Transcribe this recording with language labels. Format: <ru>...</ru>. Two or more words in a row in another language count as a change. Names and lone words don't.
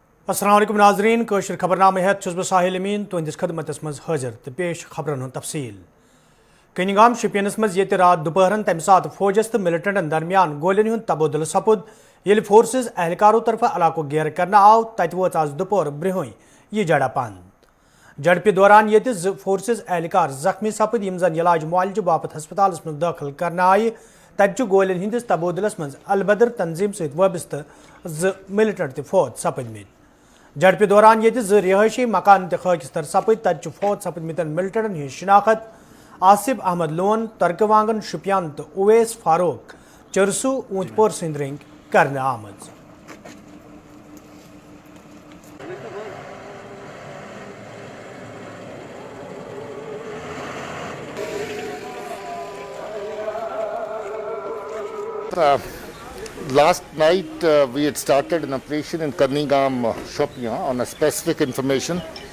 <ks>السلام علیکم ناظرین کوشر خبرنامہ ہیت چھس بہ ساحل امین تہندس خدمتس مز حاضر تو پیش خبرن ہند تفصیل کنگام شپینس مز یہ رات دوپہرن تمہ سات فوجس تو ملٹنٹن درمیان گولین ہند تبادلہ سپد یل فورسز اہلکاروں طرف علاقہ گیر کرنا آو تت ووت آز دوپہر برہوئی یہ جڑا پند جڑپہ دوران یہ فورسز اہلکار زخمی سپد یم زن علاج معالجہ باپت ہسپتالس مز داخل کرنا آئی تت گولین ہندس تبادلس مز البدر تنظیم ست وابستہ ملٹنٹ تہ فوت سپدمت جڑپہ دوران یہ رہائشی مکان تہ خاکستر سپد تت فوت سپدمتن ملٹنٹن ہند شناخت آصف احمد لون ترک وانگن شپیان تو اویس فاروق چرسو اونت پور سند رنگ کرنے آمد</ks> <en>Last night we had started an operation in Karnigam, Shopian on a specific information.</en>